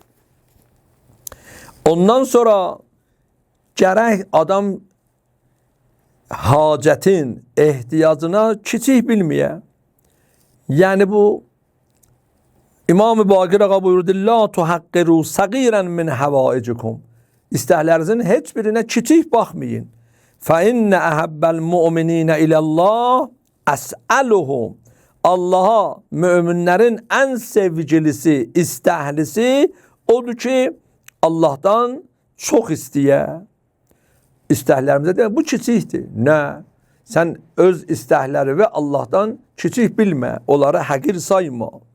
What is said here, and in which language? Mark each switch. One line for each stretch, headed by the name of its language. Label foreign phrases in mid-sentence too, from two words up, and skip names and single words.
Azerbaijani: Ondan sonra gərək adam hacətin, ehtiyacına kiçik bilməyə. Yəni bu İmam-ı Baqir ağa buyurdu:
Arabic: لا تحقروا صغيرا من حوائجكم.
Azerbaijani: İstəklərinizin heç birinə kiçik baxmayın.
Arabic: فإن أحب المؤمنين إلى الله أسألهم.
Azerbaijani: Allaha möminlərin ən sevgilisi, istəhlisi odur ki, Allahdan çox istəyə. İstəklərimizə deyək, bu kiçikdir. Nə? Sən öz istəkləri və Allahdan kiçik bilmə, onları həqir sayma.